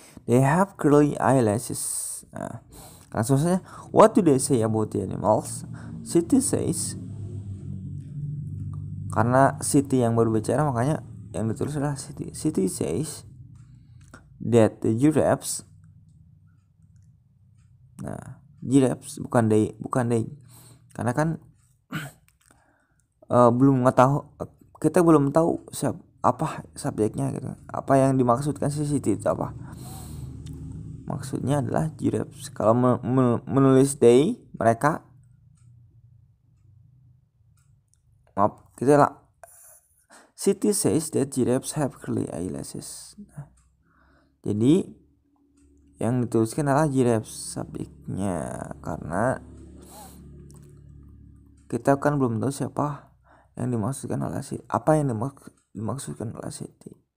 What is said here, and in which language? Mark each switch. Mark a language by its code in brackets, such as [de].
[en] They have curly eyelashes. [id] Nah, langsung saja. [en] What do they say about the animals? Siti says. [id] Karena Siti yang berbicara, makanya yang ditulis adalah Siti. [en] Siti says that the giraffes. [id] Nah, giraffes bukan they. Karena kan belum tahu, kita belum tahu apa subjeknya gitu, apa yang dimaksudkan city itu apa. Maksudnya adalah giraffes. Kalau menulis they, mereka, maaf, kita lah. [en] City says that giraffes have curly eyelashes. [id] Nah, jadi yang dituliskan adalah giraffes subjeknya, karena kita kan belum tahu siapa yang dimaksudkan oleh Siti, apa yang dimaksudkan oleh Siti.